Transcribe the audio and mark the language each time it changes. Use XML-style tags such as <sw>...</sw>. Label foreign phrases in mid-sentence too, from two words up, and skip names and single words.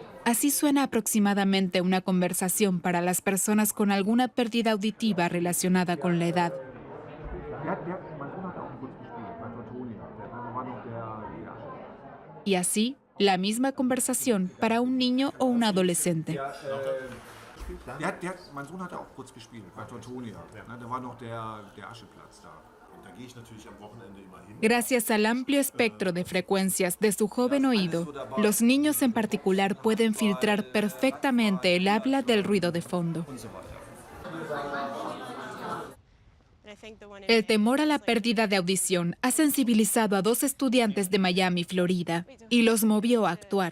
<es>Así suena aproximadamente una conversación para las personas con alguna pérdida auditiva relacionada con la edad. Y así, la misma conversación para un niño o un adolescente.</es> <de>Mein Sohn hat auch kurz gespielt, bei Tortonia. Da war noch der Ascheplatz da.</de> <es>Gracias al amplio espectro de frecuencias de su joven oído, los niños en particular pueden filtrar perfectamente el habla del ruido de fondo. El temor a la pérdida de audición ha sensibilizado a 2 estudiantes de Miami, Florida, y los movió a actuar.</es>